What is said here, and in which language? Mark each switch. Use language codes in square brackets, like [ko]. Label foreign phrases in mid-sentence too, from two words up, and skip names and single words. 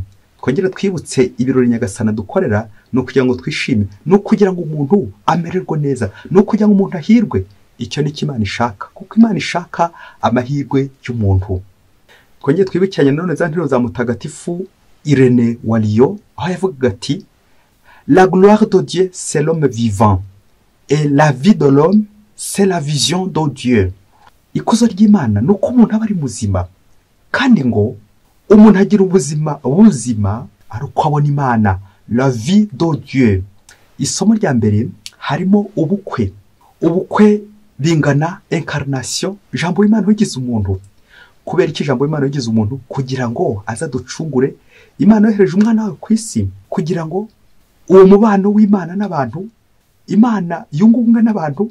[rw] Twongere twibutse ibirori nyagasana dukorera ni ukugira ngo twishime, ni ukugira ngo umuntu amererwe neza, ni ukugira ngo umuntu ahirwe. Icyo ni Imana ishaka, kuko Imana ishaka amahirwe y'umuntu. Twongere twibukiranye none za nteruro za mutagatifu Irene wa Lyon, aho yavugaga ati [fr] la gloire de Dieu c'est l'homme vivant et la vie de l'homme c'est la vision de Dieu. [rw] Ikuzo ry'Imana ni uko umuntu aba ari muzima, kandi ngo umuntu agira ubuzima ari uko abona Imana, [fr] la vie de Dieu. [rw] Isomo rya mbere harimo ubukwe. Ubukwe bingana incarnation, ijambo y'Imana wigize umuntu. Kubera iki ijambo y'Imana wigize umuntu? Kugira ngo azaducungure. Imana yohereje umwana wawe ku isi kugira ngo uwo mubano w'Imana n'abantu, Imana yunge ubumwe n'abantu.